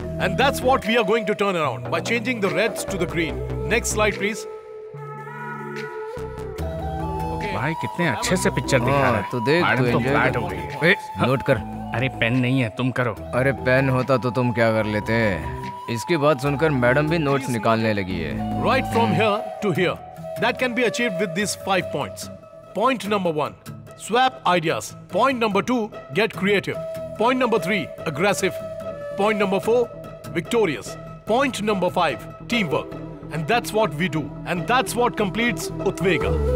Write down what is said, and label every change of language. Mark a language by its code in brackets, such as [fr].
[en] And that's what we are going to turn around by changing the reds to the green. Next slide, please. [hi] भाई कितने अच्छे से picture दिखा रहा है। तो देख, मैडम तो फ्लैट हो गई। नोट कर। अरे पेन नहीं है, तुम करो। अरे पेन होता तो तुम क्या कर लेते? इसकी बात सुनकर मैडम भी नोट्स निकालने लगी है। [en] Right from here to here. That can be achieved with these 5 points. Point number 1, swap ideas. Point number 2, get creative. Point number 3, aggressive. Point number 4, victorious. Point number 5, teamwork. And that's what we do. And that's what completes Utwega.